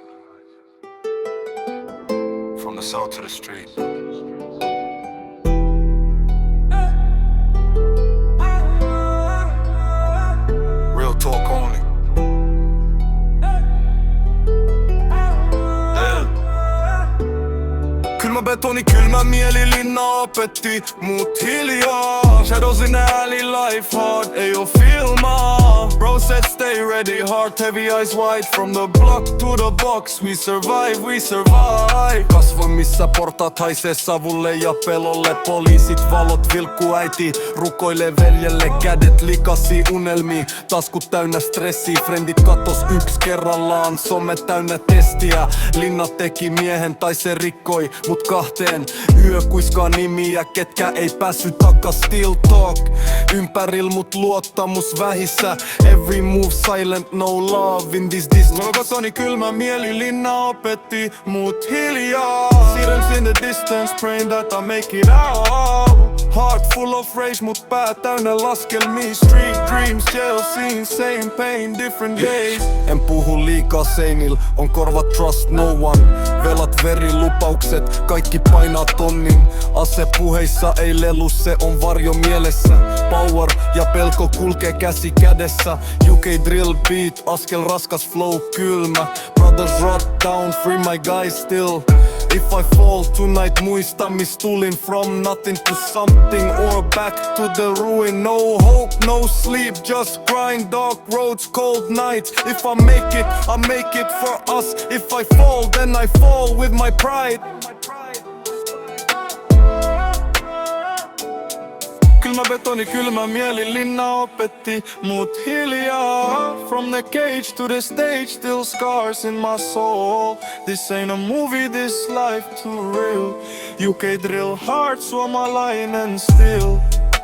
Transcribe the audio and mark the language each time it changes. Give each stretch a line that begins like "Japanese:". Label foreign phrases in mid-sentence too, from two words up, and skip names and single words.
English: From the south to the street. Real talk only. Yeah.
Finnish: Kylmä betoni, kylmä mieli, linna opetti mut hiljaa.
English: Shadows in the alley, life hard,
Finnish: ei oo filmaa.
English: Bro said stay ready, heart heavy, eyes wide. From the block to the box, we survive, we survive.
Finnish: Kasvoin missä portaat haisee savulle ja pelolle. Poliisit valot vilkkuu äiti, rukoilee veljelle. Kädet likasi unelmiin, taskut täynnä stressiä. Frendit katos yks kerrallaan, some täynnä testiä. Linna teki miehen tai se rikkoi mut kahteen. Yö kuiskaa nimiä, ketkä ei päässyt takas.
English: Still talk,
Finnish: ympäril mut luottamus vähissä.
English: Every move silent, no love in this distance.
Finnish: Kotoni kylmä mieli, linna opetti mut hiljaa.
English: Sirens in the distance, praying that I make it out. Heart full of rage,
Finnish: mut pää täynnä laskelmia.
English: Street dreams, jail scene, same pain, different days.
Finnish: En puhu liikaa seinil, on korvat
English: trust no one.
Finnish: Velat, verilupaukset, kaikki painaa tonnin. Ase puheissa ei lelu, se on varjo mielessä. Power ja pelko kulkee käsi kädessä.
English: UK drill beat,
Finnish: askel raskas flow kylmä.
English: Brothers rot down, free my guys still. If I fall tonight,
Finnish: muista mis tulin.
English: From nothing to something or back to the ruin. No hope, no sleep, just grind. Dark roads, cold nights. If I make it, I make it for us. If I fall, then I fall with my pride.
Finnish: Kylmä betoni, kylmä mieli, linna opetti mut hiljaa.
English: From the cage to the stage, still scars in my soul. This ain't a movie, this life too real. UK drill hard, suomalainen still.